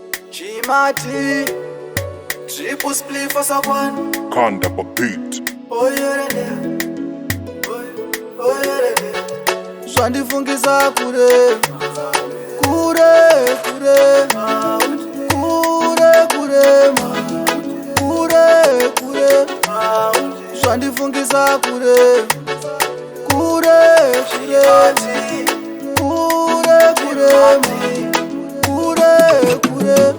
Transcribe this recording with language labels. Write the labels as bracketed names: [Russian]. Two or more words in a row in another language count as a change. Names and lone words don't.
[English] Chimati, triple spliff for someone. [Shona] Kanda pa beat. [English] Oh, yeah, yeah, yeah. Oh, oh, yeah, yeah, yeah. [Shona] Zvandifungisa kure, kure, kure, kure, kure, kure, kure. Zvandifungisa kure, kure, kure, kure, kure, kure, kure.